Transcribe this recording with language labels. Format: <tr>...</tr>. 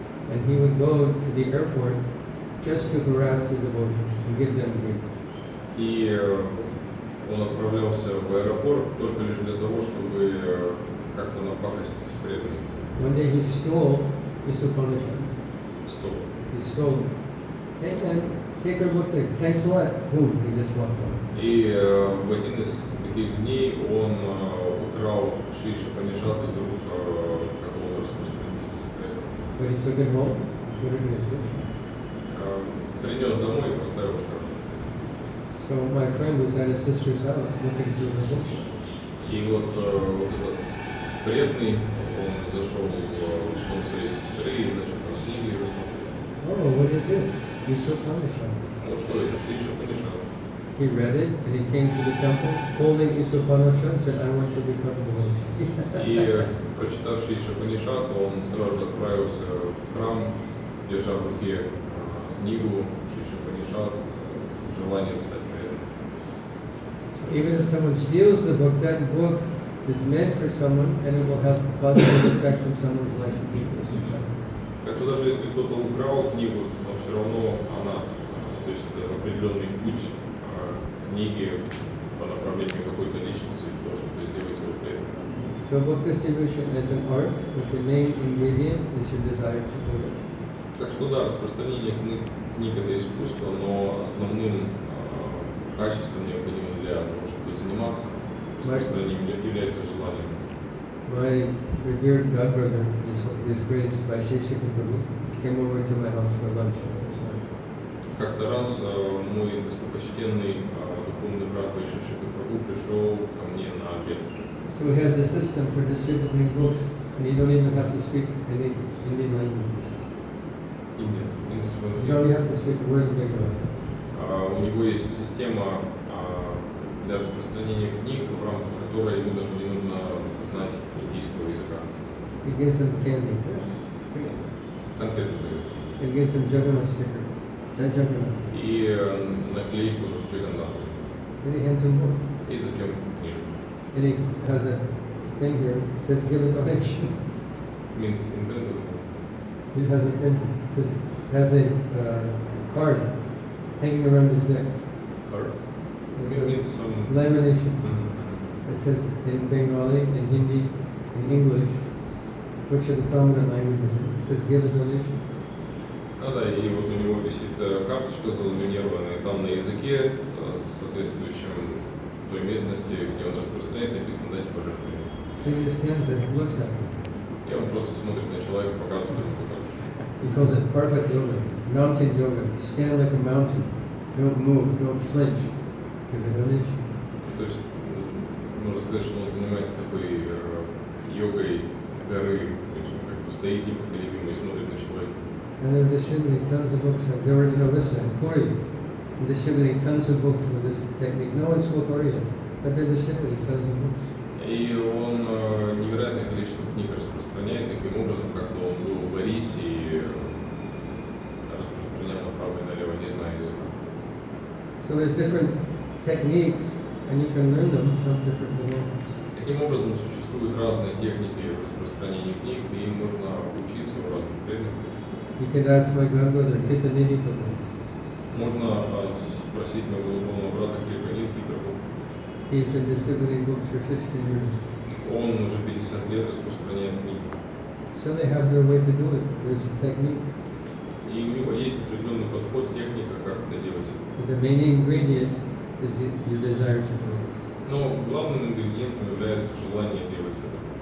<en>And he would go to the airport just to harass the devotees and give them grief.</en> <ru>И он отправлялся в аэропорт только лишь для того, чтобы как-то напакостить преданным.</ru> <en>One day he stole Isupanishad.</en> <ru>Стоп.</ru> <en>He stole it. Hey man, take our book there. Thanks a lot. Boom, he just walked on.</en> <ru>И в один из таких дней он украл Шри Ишупанишад из рук какого-то распространителя.</ru> <en>But he took it home, put it in his book.</en> <ru>Принес домой и поставил в шкаф.</ru> <en>So my friend was at his sister's house looking through her book.</en> <ru>И вот этот преданный, он зашел в дом своей сестры и начал там книги рассматривать.</ru> <en>Oh, what is this? Isupanishad.</en> <ru>Ну что это, Шри Ишупанишад?</ru> <en>He read it and he came to the temple holding Isupanishad and said, I want to become a devotee.</en> <ru>И прочитав Шри Ишупанишад, он сразу же отправился в храм, держа в руке книгу Шри Ишупанишад, желанием стать преданным.</ru> <en>So even if someone steals the book, that book is meant for someone and it will have a positive effect in someone's life in the course of time.</en> <ru>Так что даже если кто-то украл книгу, но все равно она, то есть это определенный путь книги по направлению какой-то личности, то, чтобы сделать его преданным.</ru> <en>So book distribution is an art, but the main ingredient is your desire to do it.</en> <ru>Так что да, распространение книг это искусство, но основным качеством, необходимым для того, чтобы заниматься распространением, является желание.</ru> <en>My revered godbrother, His Grace Vaisheshika Prabhu, came over to my house for lunch.</en> <ru>Как-то раз мой достопочтенный духовный брат Вайшешика Прабху пришел ко мне на обед.</ru> <en>So he has a system for distributing books, and you don't even have to speak any Indian language. You only have to speak a word of Bengali.</en> <ru>У него есть система для распространения книг, в рамках которой ему даже не нужно знать индийского языка.</ru> <en>He gives them candy.</en> <ru>Конфеты дает.</ru> <en>He gives them Jagannath sticker.</en> <hi>Jai Jagannath.</hi> <ru>И наклейку с Джаганнатом.</ru> <en>Then he hands them more.</en> <ru>И затем книжку.</ru> <en>And he has a thing here, it says give a donation. Means invented. He has a thing, it says, has a card hanging around his neck. Card? Means some... Lamination. It says in Bengali, in Hindi, in English, which are the prominent languages. It says give a donation.</en> <ru>Ну да, и вот у него висит карточка заламинированная, там на языке, соответствующем той местности, где он распространяет, написано «дайте пожертвование».</ru> <en>So he just stands there and looks at him.</en> <ru>И он просто смотрит на человека, показывает ему карточку.</ru> <en>He calls it perfect yoga, mountain yoga. Stand like a mountain. Don't move, don't flinch. Give a donation.</en> <ru>То есть, можно сказать, что он занимается такой йогой горы, то есть он как бы стоит непоколебимо и смотрит на человека.</ru> <en>And they're distributing tons of books. They were in Orissa, in Puri, and distributing tons of books with this technique. No one spoke Oriya, but they're distributing tons of books.</en> <ru>И он невероятное количество книг распространяет таким образом, как-то он был в Борисе и распространял направо и налево, не зная языка.</ru> <en>So there's different techniques, and you can learn them from different devotees.</en> <ru>Таким образом, существуют разные техники распространения книг, и им можно учиться у разных преданных.</ru> <en>You can ask my godbrother, Kripanidhi Prabhu.</en> <ru>Можно спросить моего духовного брата Крипанидхи Прабху.</ru> <en>He's been distributing books for 50 years.</en> <ru>Он уже 50 лет распространяет книги.</ru> <en>So they have their way to do it. There's a technique.</en> <ru>И у него есть определенный подход, техника, как это делать.</ru> <en>But the main ingredient is your desire to do it.</en> <ru>Но главным ингредиентом является желание делать это.</ru>